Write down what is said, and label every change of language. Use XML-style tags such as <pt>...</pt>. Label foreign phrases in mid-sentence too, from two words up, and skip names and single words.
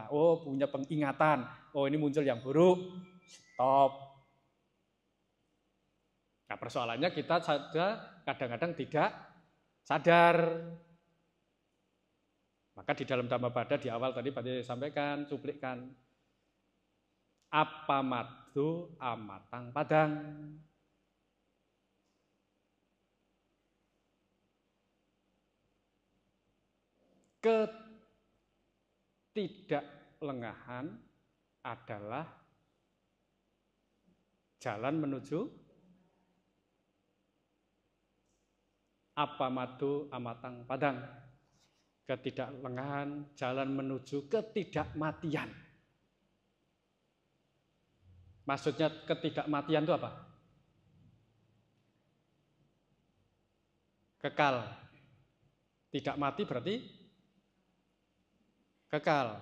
<id>Oh, punya pengingatan. Oh, ini muncul yang buruk. Stop. Nah, persoalannya kita saja kadang-kadang tidak sadar. Maka di dalam Dhammapada di awal tadi saya sampaikan, cuplikan.</id> <pi>Appamado amatang padang.</pi> <id>Ketidaklengahan adalah jalan menuju</id> <pi>appamado amatang padang.</pi> <id>Ketidaklengahan, jalan menuju ketidakmatian. Maksudnya ketidakmatian itu apa? Kekal. Tidak mati berarti kekal.</id>